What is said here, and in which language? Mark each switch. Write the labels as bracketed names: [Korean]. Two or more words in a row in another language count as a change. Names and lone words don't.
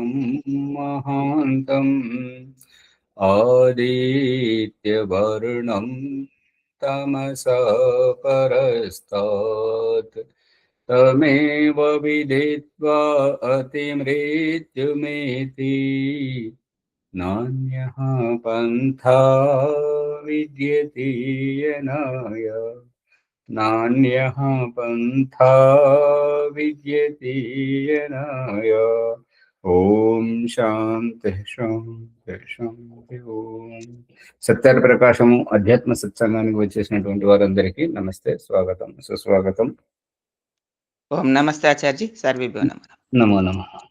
[Sanskrit] महान्तम् आदित्यवर्णं तमसः परस्तात् तमेव विदित्वा अतिमृत्युमेति नान्यः पन्था विद्यते यनाय नान्यः पन्था विद्यते यनाय। ఓం శాంతి శాంతి శాంతి. [Telugu] ఓం సత్యాల ప్రకాశము అధ్యాత్మ సత్సంగానికి వచ్చేసినటువంటి వారందరికీ నమస్తే, స్వాగతం, సుస్వాగతం. [Sanskrit] ఓం నమస్తే ఆచార్య. సర్వేభ్యో నమః. నమో నమః.